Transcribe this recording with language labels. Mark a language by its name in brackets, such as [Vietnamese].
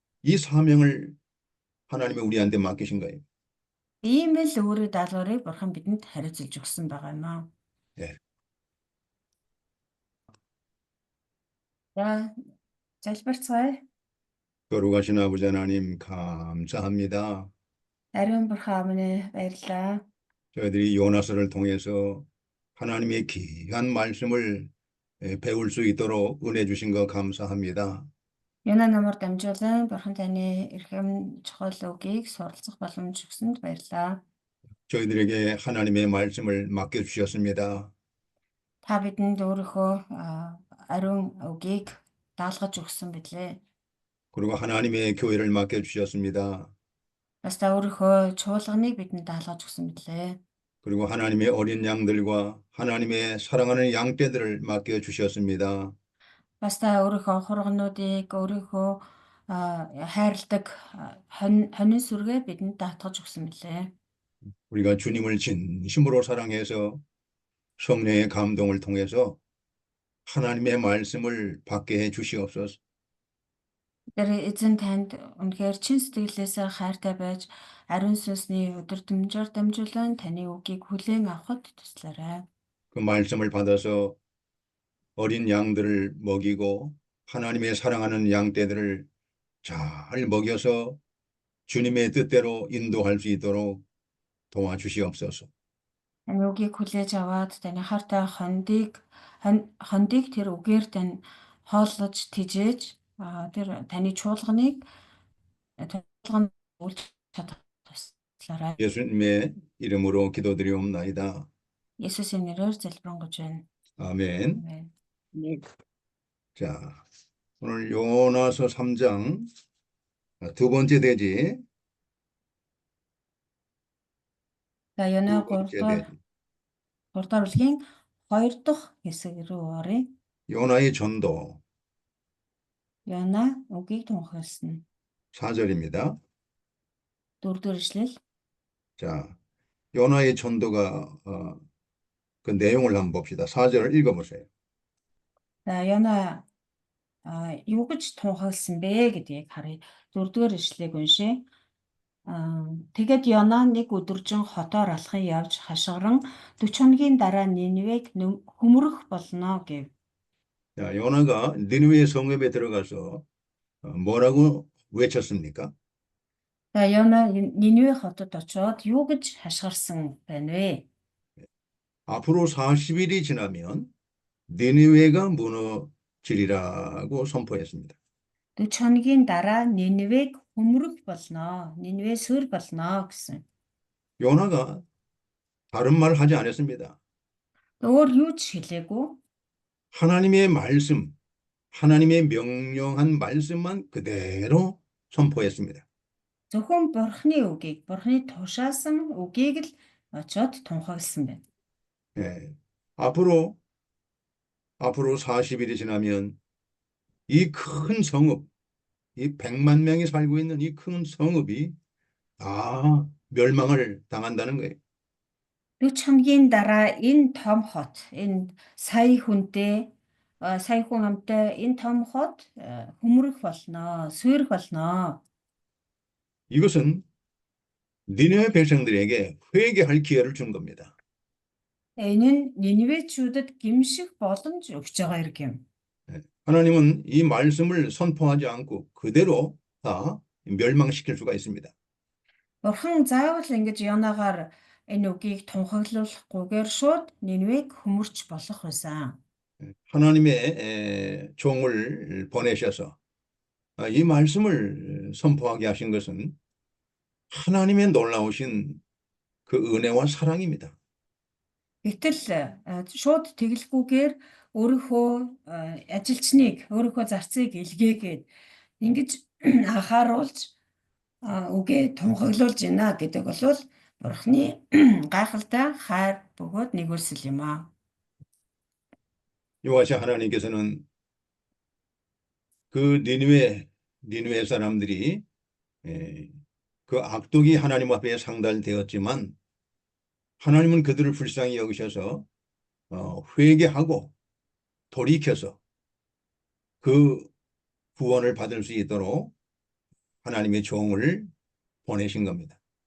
[Korean] 이 사명을 하나님이 우리한테 맡기신 거예요. [Mongolian] Ийм л өөрийн даалгаврыг Бурхан бидэнд хариуцуулж өгсөн байгаа юм аа. [Korean] 네. [Mongolian] За, залбирцгаая. [Korean] 거룩하신 아버지 하나님 감사합니다. [Mongolian] Ариун Бурхан минь баярлалаа. [Korean] 저희들이 요나서를 통해서 하나님의 귀한 말씀을 배울 수 있도록 은혜 주신 거 감사합니다. [Mongolian] Юна намар дамжуулан Бурхан таны эрхэм чухал үгийг суралцах боломж өгсөнд баярлалаа. [Korean] 저희들에게 하나님의 말씀을 맡겨주셨습니다. [Mongolian] Та бидэнд өөрийнхөө ариун үгийг даалгаж өгсөн билээ. [Korean] 그리고 하나님의 교회를 맡겨주셨습니다. [Mongolian] Бас та өөрийнхөө чуулганыг бидэнд даалгаж өгсөн билээ. [Korean] 그리고 하나님의 어린 양들과 하나님의 사랑하는 양떼들을 맡겨주셨습니다. [Mongolian] Бас та өөрийнхөө хургнуудыг өөрийнхөө хайрладаг хонин сүргээ бидэнд даатгаж өгсөн билээ. [Korean] 우리가 주님을 진심으로 사랑해서 성령의 감동을 통해서 하나님의 말씀을 받게 해 주시옵소서. [Mongolian] Тэр эзэн танд үнэхээр чин сэтгэлээсээ хайртай байж ариун сүнсний өдөртөмжөөр дамжуулан таны үгийг хүлээн авахд туслаарай. [Korean] 그 말씀을 받아서 어린 양들을 먹이고 하나님의 사랑하는 양떼들을 잘 먹여서 주님의 뜻대로 인도할 수 있도록 도와주시옵소서. [Mongolian] Таны үгийг хүлээж аваад таны хайртай хондыг тэр үгээр тань хооллож тижээж тэр таны чуулганыг үйлч чадах туслаарай. [Korean] 예수님의 이름으로 기도드리옵나이다. [Mongolian] Есүсийн нэрээр залбирanгуйж байна. [Korean] 아멘. [Mongolian] Амен. [Korean] 자, 오늘 요나서 3장 두 번째 대지. [Mongolian] За Ёна [Korean] 두 번째 [Mongolian] 3 [Korean] 대지. [Mongolian] дугаар бүлгийн 2 дахь хэсэг рүү оръё. [Korean] 요나의 전도 [Mongolian] Ёна үгийг тунхагласан. [Korean] 4절입니다. [Mongolian] 4 дугаар ишлэл. [Korean] 자, 요나의 전도가 그 내용을 한번 봅시다. 4절을 읽어보세요. [Mongolian] За Ёна юу гэж тунхагласан бэ гэдгийг харъя. 4 дугаар ишлэгийг уншъя. Тэгээд Ёна нэг өдөржин хотоор алхан явж хашгиран 40 хоногийн дараа Ниневег хөмрөх болно гэв. [Korean] 자, 요나가 니느웨 성읍에 들어가서 뭐라고 외쳤습니까? [Mongolian] За Ёна Ниневе хотод очоод юу гэж хашгирсан байна вэ? [Korean] 앞으로 40일이 지나면 니느웨가 무너지리라고 선포했습니다. [Mongolian] 40 хоногийн дараа Ниневег хөмрөх болно. Ниневе сүр болно гэсэн. [Korean] 요나가 다른 말 하지 않았습니다. [Mongolian] өөр юу ч хэлээгүй. [Korean] 하나님의 말씀, 하나님의 명령한 말씀만 그대로 선포했습니다. [Mongolian] Зөвхөн Бурхны үгийг, Бурхны тушаасан үгийг л очоод тунхагласан байна. [Korean] 예. 앞으로 40일이 지나면 이 큰 성읍, 이 100만 명이 살고 있는 이 큰 성읍이 다 멸망을 당한다는 거예요. [Mongolian] 40 хоногийн дараа энэ том хот, энэ сая хүнтэй, сая хүн амтай энэ том хот хөмрөх болно, суурих болно. [Korean] 이것은 니네웨 백성들에게 회개할 기회를 준 겁니다. [Mongolian] Энэ нь Ниневечүүдэд гимших боломж өгч байгаа хэрэг юм. [Korean] 하나님은 이 말씀을 선포하지 않고 그대로 다 멸망시킬 수가 있습니다. [Mongolian] Бурхан заавал ингэж Йонаагаар энэ үгийг тунхаглуулахгүйгээр шууд Ниневег хөмөрч болох байсан. [Korean] 하나님의 종을 보내셔서 이 말씀을 선포하게 하신 것은 하나님의 놀라우신 그 은혜와 사랑입니다. [Mongolian] Гэтэл шууд тэглэхгүйгээр өөрийнхөө ажилчныг, өөрийнхөө зарцыг илгээгээд ингэж анхааруулж үгээ тунхаглуулж байна гэдэг бол Бурханы гайхалтай хайр бөгөөд нэгүүлсэл юм аа. [Korean] 여호와 하나님께서는 그 니느웨 사람들이 그 악독이 하나님 앞에 상달되었지만 하나님은 그들을 불쌍히 여기셔서 회개하고 돌이켜서 그 구원을 받을 수 있도록 하나님의 종을 보내신 겁니다.